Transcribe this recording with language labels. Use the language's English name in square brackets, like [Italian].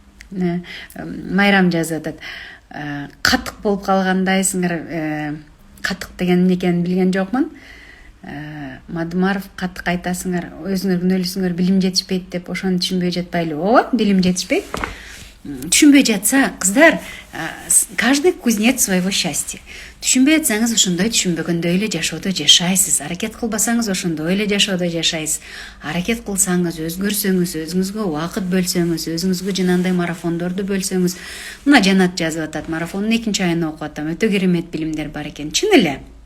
[Kyrgyz] Майрам жазып атат. Катык болуп калгандайсыңар. Катык деген эмне экенин билген жокмун. Мадумаров, катык айтасыңар, өзүңөр күнөөлүсүңөр, билим жетишпейт деп ошону түшүнбөй жатпайлы. Ооба, билим жетишпейт. Түшүнбөй жатса, кыздар, [Russian] каждый кузнец своего счастья. [Kyrgyz] Түшүнбөй жатсаңыз, ошондой түшүнбөгөндөй эле жашоодо жашайсыз. Аракет кылбасаңыз, ошондой эле жашоодо жашайсыз. Аракет кылсаңыз, өзгөрсөңүз, өзүңүзгө убакыт бөлсөңүз, өзүңүзгө жанагындай марафондорду бөлсөңүз. Мына Жанат жазып атат, марафондун 2-нчи айын окуп атам. Өтө керемет билимдер бар экен. Чын эле.